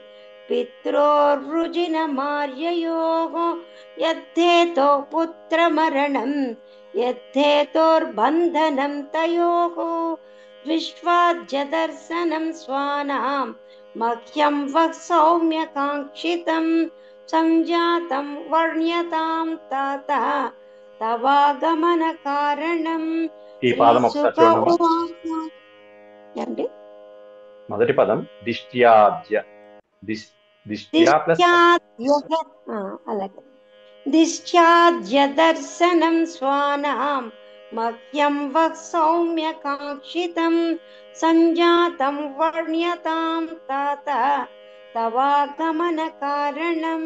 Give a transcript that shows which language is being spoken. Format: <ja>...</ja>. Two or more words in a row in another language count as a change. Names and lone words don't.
<sa>पित्रोर्वृजिनमार्ययोः यद्धेतो पुत्रमरणं यद्धेतोर्बन्धनं तयोः विश्वाद्यदर्शनं स्वानां मह्यं वः सौम्यकाङ्क्षितं संजातं वर्ण्यतां तात तवागमनकारणम्।</sa> <te>ఈ పాదం ఒకసారి చూడమ్మా. ఏంటి మొదటి పదం</te> <sa>దిష్ట్యాద్య. దిష్ట్యా</sa> <te>ప్లస్</te> <sa>అలాగే దిశ్చాద్యదర్శనం స్వానాం మహ్యం వః సౌమ్యకాంక్షితం సంజాతం వర్ణ్యతాం తాత తవాగమన కారణం.</sa>